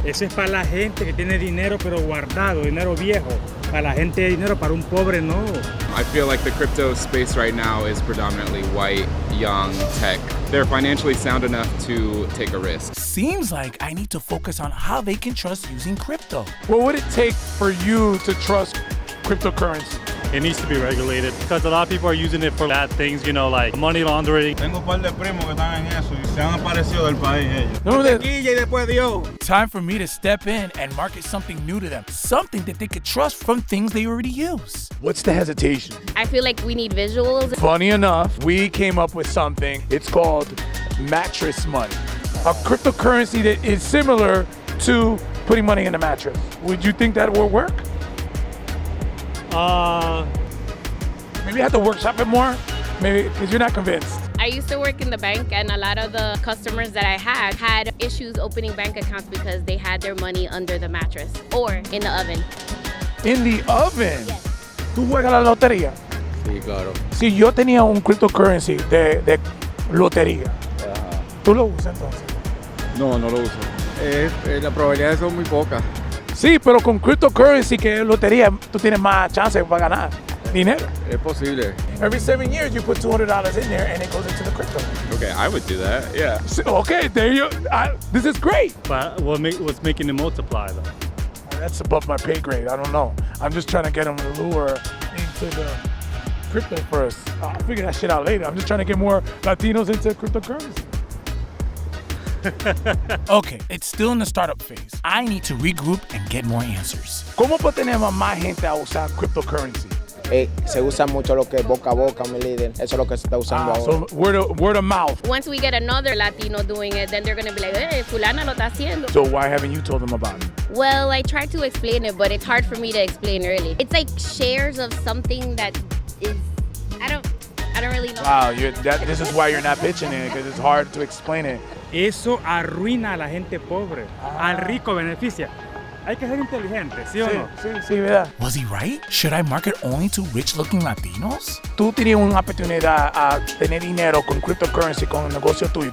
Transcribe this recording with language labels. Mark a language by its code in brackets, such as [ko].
[es] Eso es para la gente que tiene dinero pero guardado, dinero viejo. Para la gente de dinero, para un pobre no. [en] I feel like the crypto space right now is predominantly white, young, tech. They're financially sound enough to take a risk. Seems like I need to focus on how they can trust using crypto. What would it take for you to trust cryptocurrency? It needs to be regulated because a lot of people are using it for bad things, you know, like money laundering. [es] Tengo un par de primos que están en eso y se han aparecido del país ellos. No, y después Dios. [en] Time for me to step in and market something new to them. Something that they could trust from things they already use. What's the hesitation? I feel like we need visuals. Funny enough, we came up with something. It's called mattress money. A cryptocurrency that is similar to putting money in a mattress. Would you think that will work? Maybe I have to workshop it more. Maybe because you're not convinced. I used to work in the bank, and a lot of the customers that I had issues opening bank accounts because they had their money under the mattress or in the oven. In the oven? Yes. [es] ¿Tú juegas la lotería? Sí, claro. Si yo tenía un cryptocurrency de lotería, Ajá. ¿tú lo usas entonces? No, no lo uso. Las probabilidades son muy pocas. Sí, pero con cryptocurrency que es lotería, tú tienes más chances para ganar dinero. Es posible. [en] Every 7 years, you put $200 in there and it goes into the crypto. Okay, I would do that, yeah. Okay, there you. This is great. But what's making it multiply though? That's above my pay grade. I don't know. I'm just trying to get them to lure into the crypto first. I'll figure that shit out later. I'm just trying to get more Latinos into cryptocurrency. Okay, it's still in the startup phase. I need to regroup and get more answers. [es] ¿Cómo tenemos más gente a usar cryptocurrency? Se usa mucho lo que es boca a boca, mi líder. Eso es lo que se está usando ahora. [en] So word of mouth. Once we get another Latino doing it, then they're going to be like, hey, [es] fulana lo está haciendo. [en] So why haven't you told them about it? Well, I tried to explain it, but it's hard for me to explain really. It's like shares of something that is, I don't really know. Wow, this is why you're not pitching it, because it's hard to explain it. [es] Eso arruina a la gente pobre. Al rico beneficia. Hay que ser inteligente, ¿sí o no? Sí, verdad. [en] Was he right? Should I market only to rich-looking Latinos? [es] Tú tienes una oportunidad a tener dinero con cryptocurrency, con el negocio tuyo.